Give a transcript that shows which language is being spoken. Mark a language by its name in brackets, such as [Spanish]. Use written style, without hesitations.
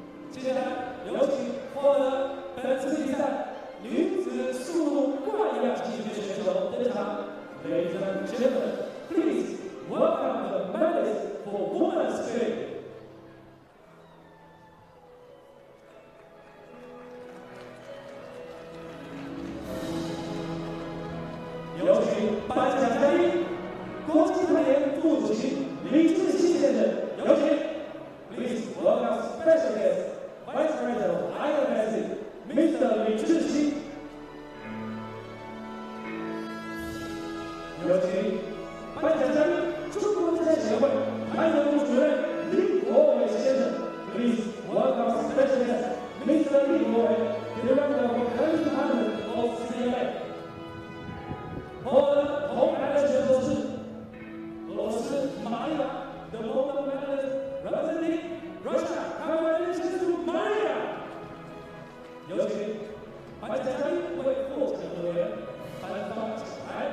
[Chinese] 接下来有请获得本次比赛女子速度冠亚季军的选手登场。 [English] Ladies and gentlemen, please welcome the medalist for women's speed. [Chinese] 有请颁奖嘉宾，国际攀岩副主席李志新先生，有请。 [English] Please welcome special guest, Vice President of IFC, Mr. [Chinese] 李志新。有请颁奖嘉宾，中国攀岩协会攀岩部主任李国伟先生。 [English] Please welcome special guest, Mr. 李国伟 Director of Country Department of CMA。 [Chinese] 获得铜牌的选手是俄罗斯玛利亚 [English] ，The Gold Medalist representing Russia. Congratulations to Maria. [Chinese] 有请颁奖嘉宾为获奖球员颁发奖牌。